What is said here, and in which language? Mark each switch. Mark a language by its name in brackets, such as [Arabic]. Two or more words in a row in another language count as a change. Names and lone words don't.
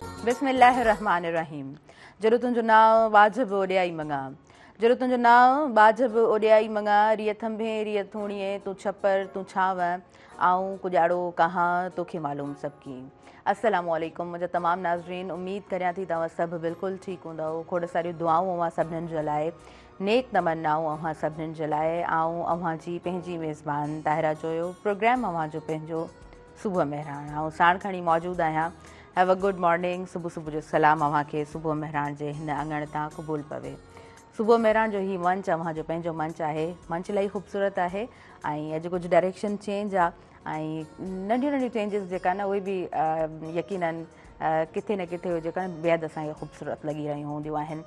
[Sindhi] बिस्मिल्लाहिर्रहमानिर्रहीम। जरो तुंहिंजो नाव वाजिब ओॾियाई मंगा, जरो तुंहिंजो नाव वाजिब ओॾियाई मंगा, रिय थंभे रिय थूणिए तूं छपर तूं छांव, आऊं कुॼाड़ो कहाँ तोखे मालूम सबकी। अस्सलामु अलैकुम मुंहिंजा तमामु नाज़रीन, उम्मीद करियां थी तव्हां सभु बिल्कुलु ठीकु हूंदव। खोड़ सारियूं दुआऊं अव्हां सभिनीनि जे लाइ, नेक तमन्नाऊं अव्हां सभिनीनि जे लाइ। ऐं अव्हां जी पंहिंजी मेज़बान ताहिरा जोयो, प्रोग्राम अव्हां जो पंहिंजो सुबुह मेहरान। ऐं साण खणी मौजूदु आहियां। [English] Have a good morning. [Sindhi] सुबुह सुबुह जो सलाम अव्हां खे सुबुह मेहरान जे हिन अङण तां क़बूल पवे। सुबुह मेहरान जो ही मंच अव्हां जो पंहिंजो मंच आहे। मंच इलाही ख़ूबसूरत आहे ऐं अॼु कुझु [English] direction change [Sindhi] आहे ऐं नंढियूं नंढियूं चेंजिस जेका न उहे बि यकीनन किथे न किथे जेका बेहदि असांखे ख़ूबसूरत लॻी रहियूं हूंदियूं आहिनि।